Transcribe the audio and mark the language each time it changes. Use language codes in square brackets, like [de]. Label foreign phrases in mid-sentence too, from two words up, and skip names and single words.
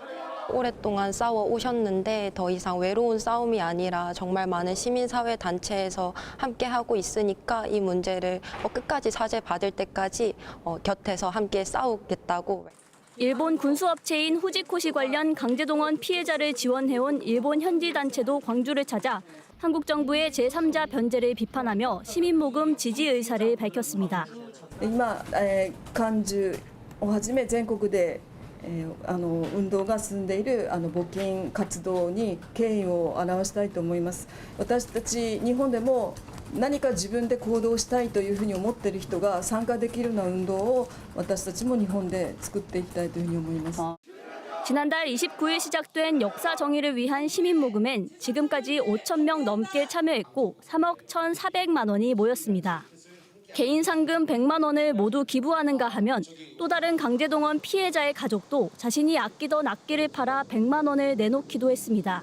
[ko] 오랫동안 싸워 오셨는데 더 이상 외로운 싸움이 아니라 정말 많은 시민사회 단체에서 함께 하고 있으니까 이 문제를 끝까지 사죄받을 때까지 곁에서 함께 싸우겠다고. 일본 군수업체인 후지코시 관련 강제동원 피해자를 지원해온 일본 현지 단체도 광주를 찾아 한국 정부의 제3자 변제를 비판하며 시민모금 지지 의사를 밝혔습니다. [ja] 今、광주をはじめ全国で運動が進んでいる募金活動に敬意を表したいと思います。私たち日本でも何か自分で行動したいというふうに思っている人が参加できるような運動を私たちも日本で作っていきたいというふうに思います。 [ko] 지난달 29일 시작된 역사 정의를 위한 시민모금엔 지금까지 5천 명 넘게 참여했고 3억 1,400만 원이 모였습니다. 개인 상금 100만 원을 모두 기부하는가 하면 또 다른 강제동원 피해자의 가족도 자신이 아끼던 악기를 팔아 100만 원을 내놓기도 했습니다.